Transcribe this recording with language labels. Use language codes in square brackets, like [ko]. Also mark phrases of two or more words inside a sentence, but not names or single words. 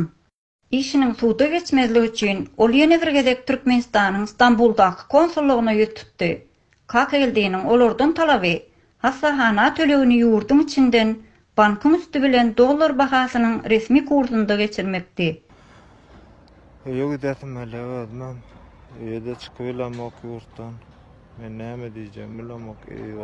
[tk] İşiniň suwda geçmezligi üçin ol ýene bir gezek Türkmenistanyň Stamboldaky konsullugyna ýetipdi. KKL'niň olardan talaby hasahana tölegini ýurdun içinden bankyň üstü bilen dollar bahasynyň resmi kursunda geçirmekdi. [tr] Yok dedim hele özüm. [tk] Öýde çykyp bilemok ýurtdan. Men näme diýjem bilemok.